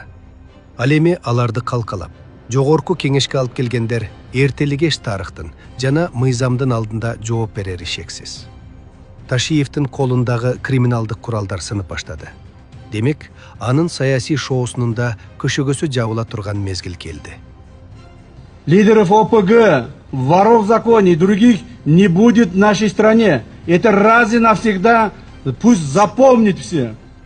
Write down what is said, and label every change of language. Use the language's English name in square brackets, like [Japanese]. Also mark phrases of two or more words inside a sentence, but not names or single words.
[Kyrgyz] Ал эми аларды калкалап, жогорку кеңешке алып келгендер эртелигеш тарыхтын жана мыйзамдын алдында жооп берери шексиз. Ташиевдин колундагы криминалдык куралдар сынып баштады. Демек, анын саясий шоусунун да көшөгөсү жабыла турган мезгил келди. [Russian] Лидеров ОПГ, воров в законе и других не будет в нашей стране. Это раз и навсегда пусть запомнят все.